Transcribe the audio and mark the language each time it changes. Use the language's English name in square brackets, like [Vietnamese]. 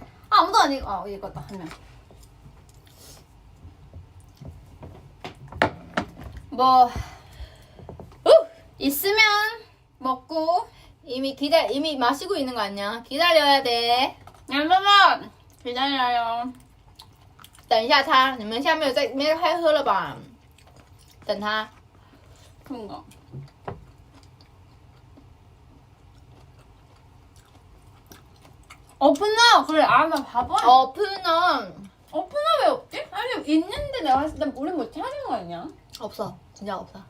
[Korean] 아무도 아니고 이거다 한 명. 뭐 있으면 먹고 이미 마시고 있는 거 아니야? 기다려야 돼. 여러분 기다려요 [Chinese] 等一下他，你们现在没有开喝了吧？等他。 [Korean] 그런가 오프너 그래 나 바보야 오픈은 오프너 왜 없지? 아니 있는데 내가 봤을 땐 우리 못 찾은 거 아니야? 없어. 진짜 없어.